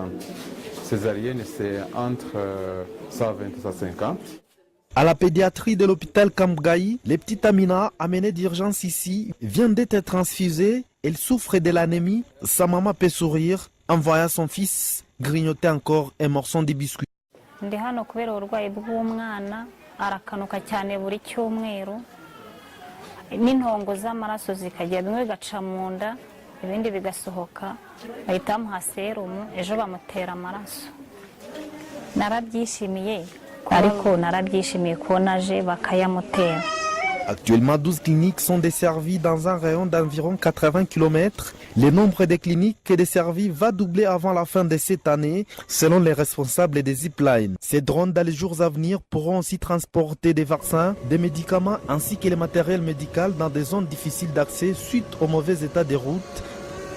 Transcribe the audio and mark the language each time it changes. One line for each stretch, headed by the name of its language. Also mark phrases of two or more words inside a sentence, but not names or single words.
French: Césarienne, c'est entre 120 et 150. À la pédiatrie de l'hôpital Kabgayi, les petites Amina, amenée d'urgence ici, vient d'être transfusée. Elle souffre de l'anémie. Sa maman peut sourire en voyant son fils grignoter encore un morceau de biscuit.
Kinyarwanda: Ndi hano kubera uburwayi bw'umwana arakanuka cyane buri cyumweru n'intongo z'amaraso zikajya bimwe bigaca mu nda ibindi bigasohoka bahita bamuha serumu ejo bamutera amaraso narabyishimiye ariko narabyishimiye ko naje bakayamutera.
French: Actuellement, 12 cliniques sont desservies dans un rayon d'environ 80 km. Le nombre de cliniques desservies va doubler avant la fin de cette année, selon les responsables des Zipline. Ces drones, dans les jours à venir, pourront aussi transporter des vaccins, des médicaments ainsi que le matériel médical dans des zones difficiles d'accès suite au mauvais état des routes.